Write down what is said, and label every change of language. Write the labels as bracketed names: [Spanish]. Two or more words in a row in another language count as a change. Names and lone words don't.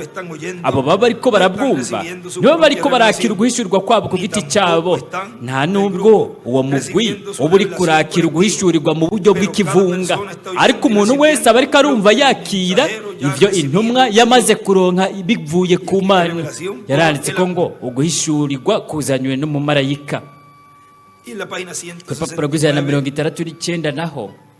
[Rundi] Abo baba bariko barabwumva nibo bariko barakira uguhishurirwa kwabo ku giti cyabo, nta nubwo uwo mugwi uba uri kurakira uguhishurirwa mu buryo bw'ikivunga, ariko umuntu wese aba ariko arumva yakira ibyo intumwa yamaze kuronka bivuye ku Mana. Yaranditse ko ngo uguhishurirwa kuzanywe n'umumarayika. [Spanish] Y en la página [Rundi] Ku rupapuro rw'169 naho